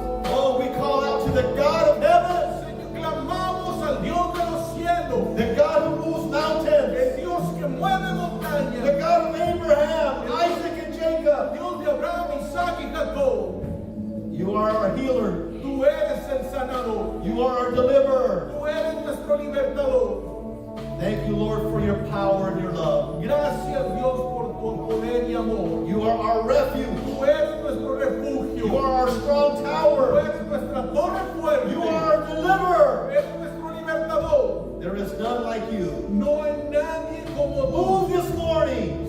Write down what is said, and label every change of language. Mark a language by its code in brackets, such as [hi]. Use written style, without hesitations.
[en] Oh, we call out to the God of heaven, [es] Señor, clamamos al Dios de los cielos, [en] the God who moves mountains, [es] el Dios que mueve [en] the [es] montañas, [en] God of Abraham, Isaac, and Jacob. [es] Dios de Abraham, Isaac y Jacob. [en] You are our healer. [es] Tú eres el sanador, [en] You are our deliverer. [es] tú eres nuestro libertador. [en] Thank you, Lord, for your power and your love. [es] Gracias, Dios, por tu poder y amor. [en] You are our refuge. [es] Tú eres nuestro [en] You [es] refugio. [en] are our strong [es] Tú [en] tower. [es] eres nuestra torre fuerte. [en] You are our deliverer. [es] Eres nuestro libertador. [en] There is none like you. [es] No hay nadie como tú. [en] Move this morning